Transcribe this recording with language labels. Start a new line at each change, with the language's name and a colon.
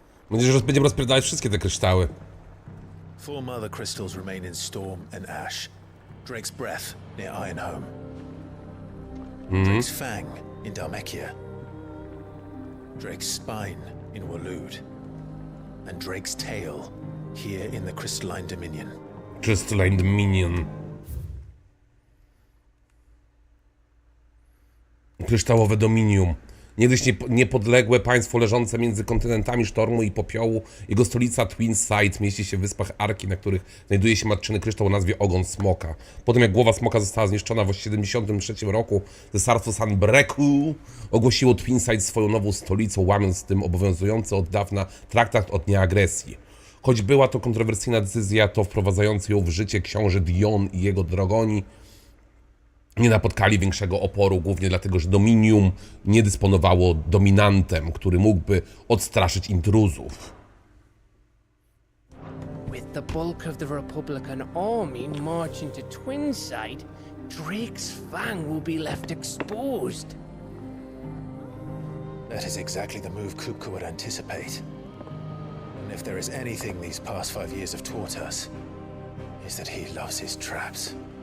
Polish: Będziemy rozpierdalać wszystkie te kryształy.
English: 4 mother crystals remain in Storm and Ash. Drake's Breath near Ironhome. Drake's Fang in Dhalmekia. Drake's Spine in Waloed. And Drake's Tail here in the Crystalline Dominion. Crystalline Dominion.
Polish: Kryształowe Dominium. Niegdyś niepodległe państwo leżące między kontynentami sztormu i popiołu. Jego stolica Twin Side mieści się w wyspach Arki, na których znajduje się matczyny kryształ o nazwie Ogon Smoka. Potem jak głowa smoka została zniszczona w 73 roku, cesarstwo Sanbreku ogłosiło Twin Side swoją nową stolicą, łamiąc z tym obowiązujący od dawna traktat o nieagresji. Choć była to kontrowersyjna decyzja, to wprowadzający ją w życie książę Dion i jego drogoni nie napotkali większego oporu, głównie dlatego, że Dominium nie dysponowało dominantem, który mógłby odstraszyć intruzów.
English: With the bulk of the Republican army marching to Twinside, Drake's Fang will be left exposed. That is exactly the move Kupka would anticipate. And if there is anything these past 5 years have taught us, is that he loves his traps.